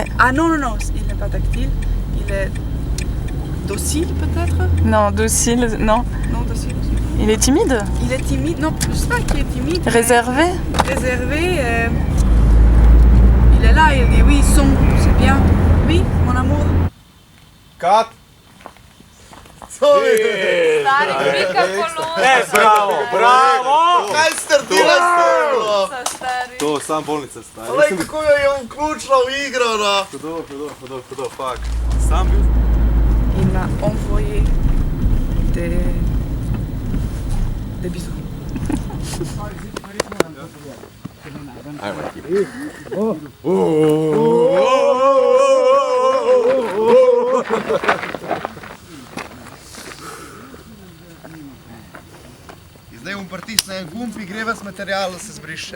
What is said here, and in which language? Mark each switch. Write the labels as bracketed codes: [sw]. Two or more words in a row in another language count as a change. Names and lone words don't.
[fr] Ah non, il n'est pas tactile, il est docile peut-être? Non, docile, non. Non, docile. Il est timide? Il est timide, non, je sais pas qu'il est timide. Réservé? Réservé, il est là, il dit oui, son, c'est bien. Oui, mon amour. [sl] Cut! Stari, Mika Polona. Bravo, bravo! Kaj ste naredili s tem? To, sam bolnica stari. Lej, kako jo je vključila v igro, no? Hudo, fuck. Sam bil? [fr] Il m'a envoyé des bisous. [sl] Zdaj bom pritisnil en gumb in gre ves material, da se zbriše.